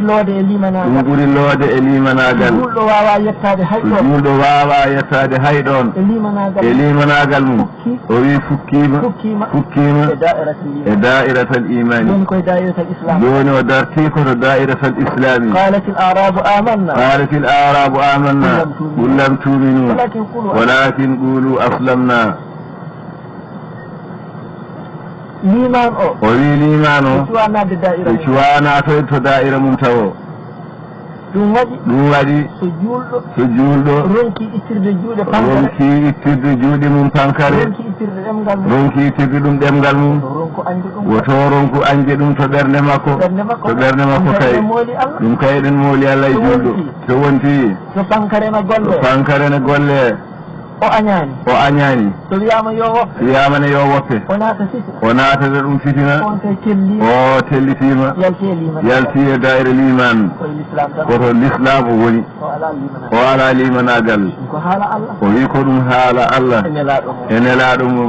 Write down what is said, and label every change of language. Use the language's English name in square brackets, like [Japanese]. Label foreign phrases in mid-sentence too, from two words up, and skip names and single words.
[Fula] ɓuri loode e limanagal julɗo wawa yettade hayɗon e limanagal mum o wi fukkima e [Arabic] دائرة الإيمان [Fula] joni o darti koto [Arabic] دائرة الإسلام قالت الأعراب آمنا قل لم تؤمنوا ولكن قولوا أسلمنا [Fula] liman o wi liman o cuwana to da'ira mum tawo ɗum waɗi so juulɗo ronki ittirde juuɗe mum pankare ronki ittirde ɗum ɗemgal mum woto ronku anje ɗum to ɓernde makko kay ɗum kay eɗen mooli Allah e juulɗo so wonti so pankare ne golle o añani so wiyama yo woppe o naatata ɗum fitina o tellitima yalti e da'ira liman koto l'islam o woni o ala limanagal o wi ko ɗum haala Allah e nelaɗo mum